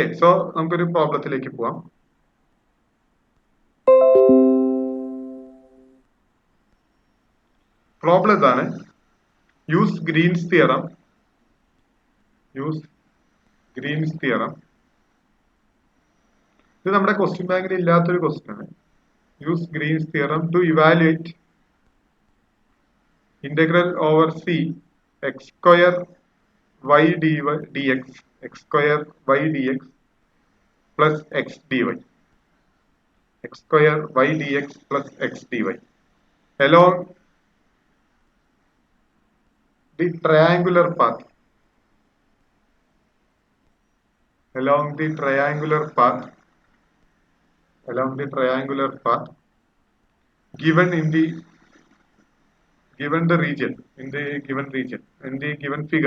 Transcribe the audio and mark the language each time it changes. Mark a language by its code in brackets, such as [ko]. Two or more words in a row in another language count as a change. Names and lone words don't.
[ml] സോ നമുക്കൊരു പ്രോബ്ലത്തിലേക്ക് പോവാം. പ്രോബ്ലം ഇതാണ്. [en] use Green's theorem. [ml] ഇത് നമ്മുടെ ക്വസ്റ്റ്യൻ ബാങ്കിൽ ഇല്ലാത്തൊരു ക്വസ്റ്റ്യൻ ആണ്. [en] use Green's theorem to evaluate integral over c x square y dx x square y dx plus x dy, x square y dx plus x dy along the triangular path, along the triangular path given in the given the region, in the given region, in the given figure.